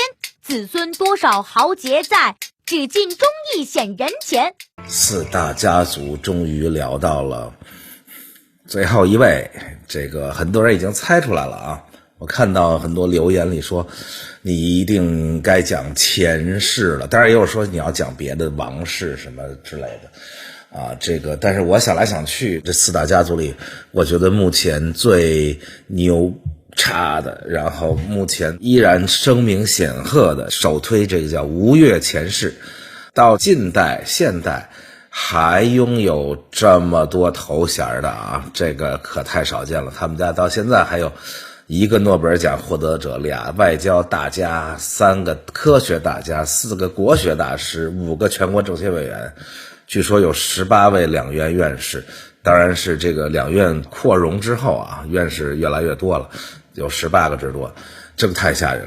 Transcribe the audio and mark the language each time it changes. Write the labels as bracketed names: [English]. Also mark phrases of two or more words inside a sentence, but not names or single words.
[Chinese] 子孫多少豪傑在，只盡忠義顯人前。 4大家族終於聊到了最後一位，這個很多人已經猜出來了啊。我看到很多留言裡說你一定該講錢氏了，當然也有說你要講別的王氏什麼之類的但是我想来想去，这4大家族里，我觉得目前最牛叉的，然后目前依然声名显赫的，首推这个叫吴越钱氏，到近代现代还拥有这麼多头銜的啊，這個可太少見了。他們家到現在還有1個諾貝爾獎獲得者，2外交大家，3個科學大家，4個國學大師，5個全國政協委員，據說有18位兩院院士。當然是這個兩院擴容之後啊，院士越來越多了，有18個之多，這個太嚇人了。